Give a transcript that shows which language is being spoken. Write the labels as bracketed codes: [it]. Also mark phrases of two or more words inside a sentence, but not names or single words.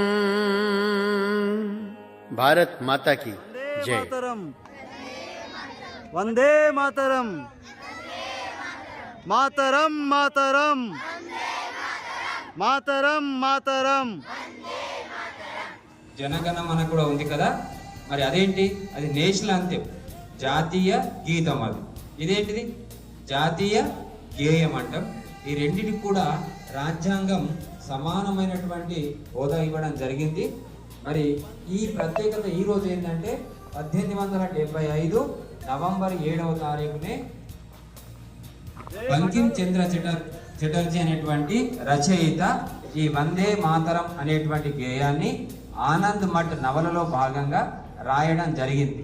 [hi] भारत माता की जय। [sa] वंदे मातरम मातरम मातरम मातरम मातरम [te] జనగణమన కూడా ఉంది కదా, మరి అదేంటి? అది [en] national anthem, [te] జాతీయ గీతం. అది ఇదేంటిది? జాతీయ గేయం అంటాం. ఈ రెండింటికి కూడా రాజ్యాంగం సమానమైనటువంటి హోదా ఇవ్వడం జరిగింది. మరి ఈ ప్రత్యేకత ఈ రోజు ఏంటంటే 1875 నవంబర్ 7వ తారీఖునే బంకిం చంద్ర చటర్జీ అనేటువంటి రచయిత ఈ వందే మాతరం అనేటువంటి గేయాన్ని ఆనంద్ మఠ్ నవలలో భాగంగా రాయడం జరిగింది.